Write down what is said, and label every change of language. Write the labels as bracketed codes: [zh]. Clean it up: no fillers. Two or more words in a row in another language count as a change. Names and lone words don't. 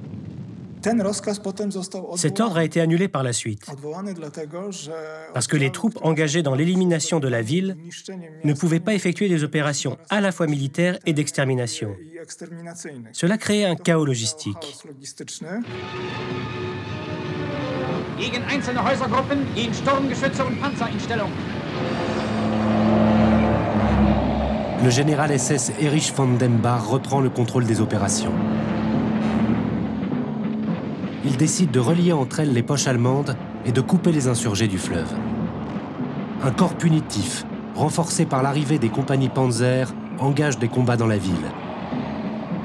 [fr] Cet ordre a été annulé par la suite, parce que les troupes engagées dans l'élimination de la ville ne pouvaient pas effectuer des opérations à la fois militaires et d'extermination. Cela créait un chaos logistique. [de] Gegen einzelne Häusergruppen gehen Sturmgeschütze und Panzer in Stellung. [fr] Le général SS Erich von Dembar reprend le contrôle des opérations. Il décide de relier entre elles les poches allemandes et de couper les insurgés du fleuve. Un corps punitif, renforcé par l'arrivée des compagnies Panzer, engage des combats dans la ville.